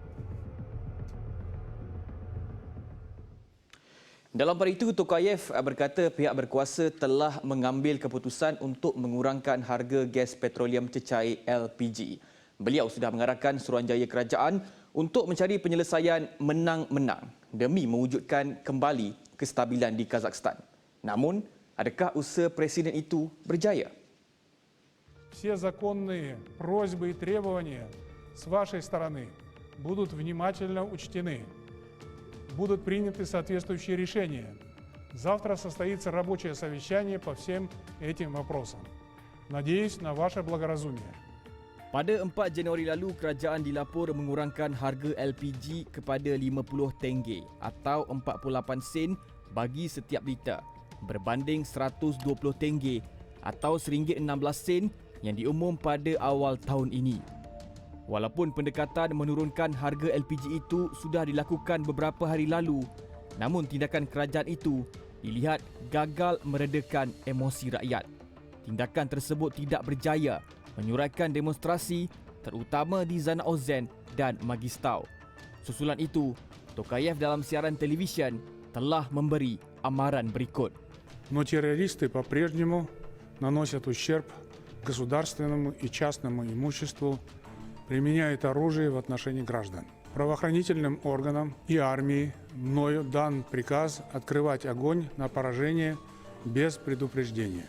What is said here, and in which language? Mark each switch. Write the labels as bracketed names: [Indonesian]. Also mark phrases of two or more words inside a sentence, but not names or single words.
[Malay] Dalam pada itu, Tokayev berkata pihak berkuasa telah mengambil keputusan untuk mengurangkan harga gas petroleum cecair LPG. Beliau sudah mengarahkan suruhanjaya kerajaan untuk mencari penyelesaian menang-menang demi mewujudkan kembali kestabilan di Kazakhstan. Namun, adakah usaha presiden itu berjaya? [Russian] Все законные просьбы и требования с вашей стороны будут внимательно учтены. Будут приняты соответствующие решения. Завтра состоится рабочее совещание по всем этим вопросам. Надеюсь на ваше благоразумие. [Malay] Pada 4 Januari lalu, kerajaan dilapor mengurangkan harga LPG kepada 50 tenge atau 48 sen bagi setiap liter berbanding 120 tenge atau RM1.16 yang diumum pada awal tahun ini. Walaupun pendekatan menurunkan harga LPG itu sudah dilakukan beberapa hari lalu, namun tindakan kerajaan itu dilihat gagal meredakan emosi rakyat. Tindakan tersebut tidak berjaya menyuratkan demonstrasi terutama di Zana Ozen dan Magistau. Susulan itu, Tokayev dalam siaran televisyen telah memberi amaran berikut. [Russian] Но террористы по-прежнему наносят ущерб государственному и частному имуществу, применяют оружие в отношении граждан. Правоохранительным органам и армии мною дан приказ открывать огонь на поражение без предупреждения.